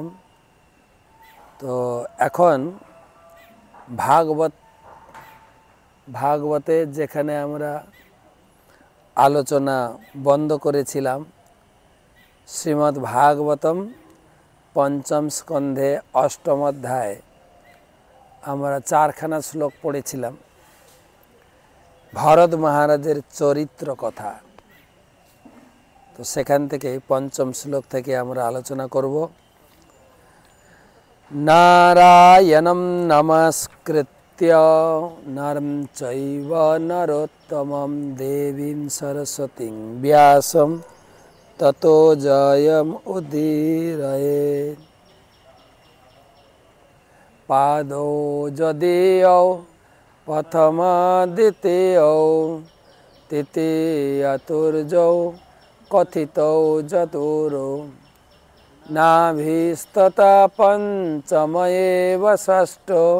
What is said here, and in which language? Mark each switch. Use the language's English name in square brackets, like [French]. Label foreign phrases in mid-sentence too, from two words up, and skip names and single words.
[Bangla] তো এখন ভাগবতে যেখানে আমরা আলোচনা বন্ধ করেছিলাম শ্রীমদ্ ভাগবতম পঞ্চম স্কন্ধে অষ্টম অধ্যায় আমরা 4খানা শ্লোক পড়েছিলাম ভরত মহারাজের চরিত্র কথা। তো সেখান থেকে পঞ্চম শ্লোক থেকে আমরা আলোচনা করব। [Sanskrit] नारायणं नमस्कृत्य नमस्कृत्य नरं चैव नरोत्तमं देवीं सरस्वतीं व्यासं ततो जयमुदीरयेत्। पादौ जदीयौ प्रथमद्वितीयौ तृतीयतुर्जौ कथितौ चतुरो नाभिस्तथा पञ्चमयेव षष्ठो